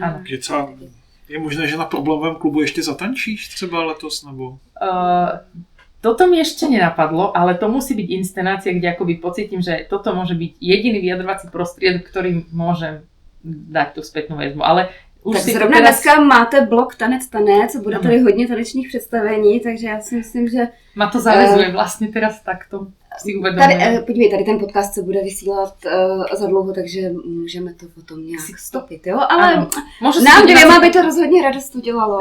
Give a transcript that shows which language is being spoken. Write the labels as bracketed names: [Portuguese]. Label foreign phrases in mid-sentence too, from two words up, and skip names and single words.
[Czech] Je možné, že na problémovém klubu ešte zatančíš třeba letos, nebo? [Slovak] Toto mi ešte nenapadlo, ale to musí byť inscenácia, kde akoby pocítim, že toto môže byť jediný vyjadrovací prostriedok, ktorým môžem dať tú spätnú väzbu. Ale už tak si zrovna teraz... [Czech] dneska máte blok Tanec, bude tady hodně tanečních představení, takže já si myslím, že... [Slovak] Ma to zavezuje vlastně teraz takto. Si [Czech] tady, podívej, tady ten podcast se bude vysílat za dlouho, takže můžeme to potom nějak stopit, jo? Ale nám dvěma by to rozhodně radost udělalo.